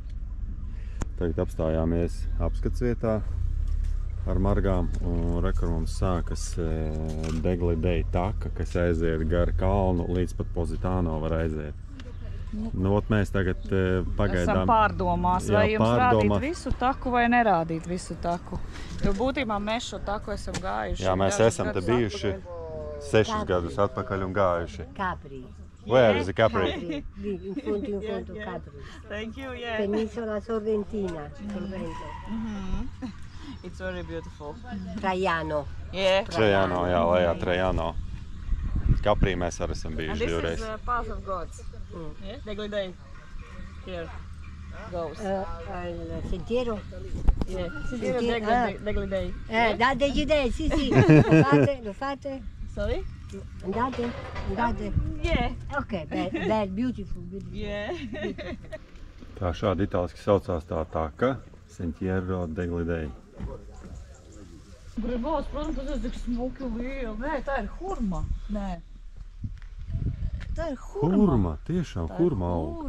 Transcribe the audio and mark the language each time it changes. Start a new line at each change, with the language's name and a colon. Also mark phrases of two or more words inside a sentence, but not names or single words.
Latvian: Tagad apstājāmies apskats vietā ar margām, un rekur mums sākas Deglidei taka, kas aiziet gar kalnu, līdz pat Pozitāno var aiziet. Mēs tagad pagaidām esam pārdomās, vai jums rādīt visu taku vai nerādīt visu taku. Jo būtībā mēs šo taku esam gājuši. Jā, mēs esam te bijuši 6 gadus atpakaļ un gājuši.
English: Capri. Where is the Capri?
Italian: In fondo Capri.
English: Thank you, yeah.
Italian: Penisola Sorrentina, Sorrento.
English: It's very beautiful. Traiano. Yeah.
Latvian: Traiano, jā, lejā Traiano. Caprī mēs arī esam bijuši divreiz.
English: And this is Path of Gods. Yeah? Deglidei. Here goes.
Italian: Il sentiero.
English: Yeah. Sentiero Deglidei.
Italian: Da Deglidei, sì. Lo fate?
English: Sorry?
Italian: Andate?
English: Yeah.
Italian: Ok, bel,
English: beautiful. Yeah.
Latvian: Tā šādi itāliski saucās tā taka, Sentiero Deglidei. Gribos, protams, tas ir tik smuki liela. Nē, tā ir hurma. Nē. Tā ir hurma. Hurma, tiešām hurma aug.